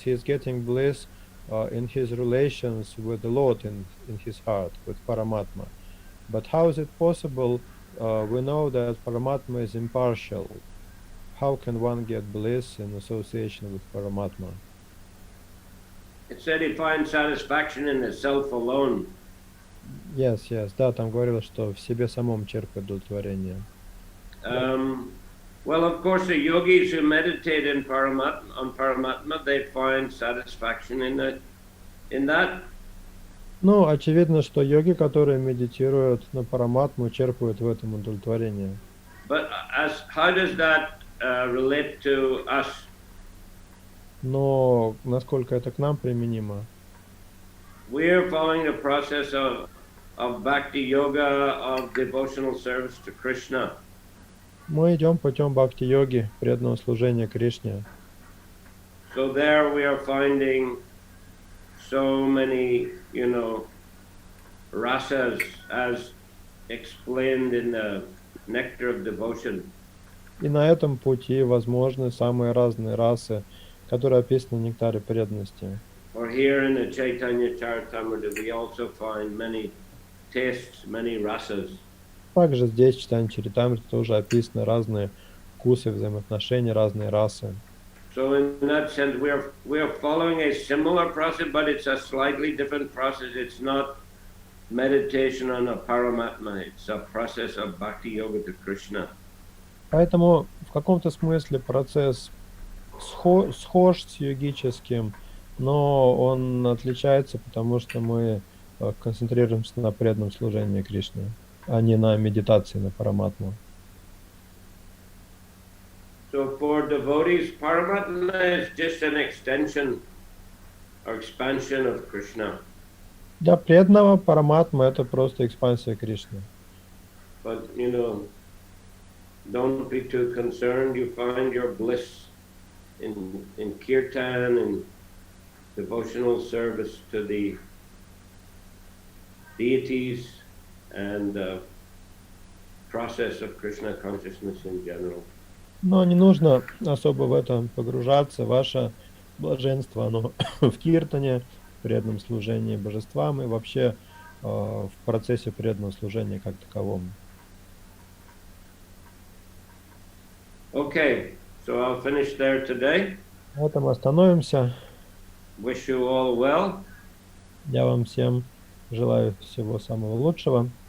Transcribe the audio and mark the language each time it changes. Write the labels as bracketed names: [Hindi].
[English] He's getting bliss in his relations with the Lord in his heart, with Paramatma. But how is it possible? We know that Paramatma is impartial. How can one get bliss in association with Paramatma? It said he finds satisfaction in the self alone. [Russian] Yes, да, там говорилось, что в себе самом черпает удовлетворение. [English] Well, of course, the yogis who meditate on Paramatma, they find satisfaction in that. [Russian] Ну, очевидно, что йоги, которые медитируют на Параматму, черпают в этом удовлетворение. [English] But how does that relate to us? [Russian] Но насколько это к нам применимо? [English] We are following the process of bhakti yoga, of devotional service to Krishna. [Russian] Мы идем путем бхакти-йоги, преданного служения Кришне. [English] So there we are finding so many, rasas as explained in the Nectar of Devotion. [Russian] И на этом пути возможны самые разные расы, которые описаны в Нектаре преданности. [English] Or here in the Чайтанья Чаритамрита we also find many tastes, many rasas. [Russian] Также здесь в Чайтанья Чаритамрите тоже описаны разные вкусы, взаимоотношения, разные расы. [English] So in that sense we are following a similar process, but it's a slightly different process. It's not meditation on a Paramatma, it's a process of bhakti yoga to Krishna. [Russian] Поэтому в каком-то смысле процесс схож с йогическим, но он отличается, потому что мы концентрируемся на преданном служении Кришне, а не на медитации на Параматму. [English] So for devotees, Paramatma is just an extension or expansion of Krishna. [Russian] Для преданного Параматма это просто экспансия Кришны. [English] But don't be too concerned. You find your bliss in kirtan and devotional service to the deities and the process of Krishna consciousness in general. [Russian] Но не нужно особо в это погружаться. Ваше блаженство, оно в киртане, в преданном служении божествам и вообще в процессе преданного служения как таковому. [English] Okay, so I'll finish there today. [Russian] На этом остановимся. [English] Wish you all well. [Russian] Я вам всем желаю всего самого лучшего.